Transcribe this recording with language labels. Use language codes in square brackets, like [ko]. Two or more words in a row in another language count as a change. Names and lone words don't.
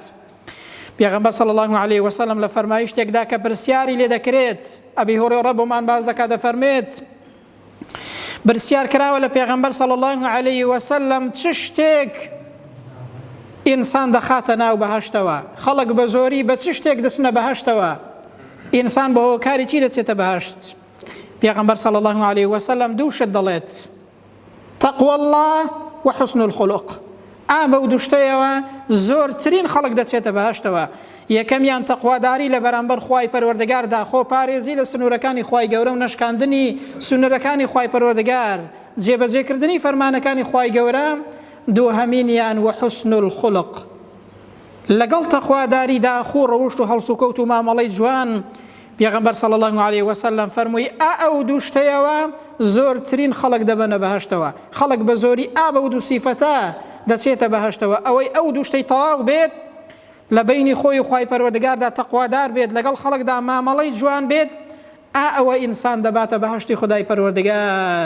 [ckb] پێغەمبەر [ar] صلی الله عليه وسلم [ckb] لە فەرمایشتێکدا کە پرسیاری لێ دەکرێت، ئەبی هورەیرە بۆمان باز دەکات، دەفەرمێت پرسیار کراوە لە پێغەمبەر [ar] صلی الله عليه وسلم [ckb] چ شتێک ئینسان دەخاتە ناو بەهەشتەوە؟ خەڵک بە زۆری بە چ شتێک دەچنە بەهەشتەوە؟ ئینسان بە هۆکاری چی دەچێتە بەهەشت؟ [ar] پێغەمبەر صلی الله عليه وسلم [ckb] دوو شت دەڵێت: [ar] تەقوى الله وحسن الخلق. [ckb] ئا بەو دوو شتەیەوە زۆرترین خەڵک دەچێتە بەهەشتەوە. یەکەمیان تەقواداری لە بەرامبەر خوای پەروەردگاردا، خۆپارێزی لە سنوورەکانی خوای گەورە و نەشکاندنی سنوورەکانی خوای پەروەردگار، جێبەجێکردنی فەرمانەکانی خوای گەورە. [ar] دووهەمینیان وحسن الخلق، [ckb] لەگەڵ تەقواداریدا خوو ڕەوشت و هەڵسوکەوت و مامەڵەی جوان. پێغەمبەر [ar] صلی الله علیه وسلم [ckb] فەرمووی ئەو دوو شتەیەوە زۆرترین خەڵک دەبەنە بەهەشتەوە. خەڵک بە زۆری بە دوو سیفەتە دەچێتە بەهەشتەوە، ئەوەی ئەو دوو شتەی تەواو بێت لە بینی خۆی و خوای پەروەردگاردا تەقوادار بێت، لەگەڵ خەڵکدا مامەڵەی جوان بێت، ئەوە ئینسان دەباتە بەهەشتی خودای پەروەردگار.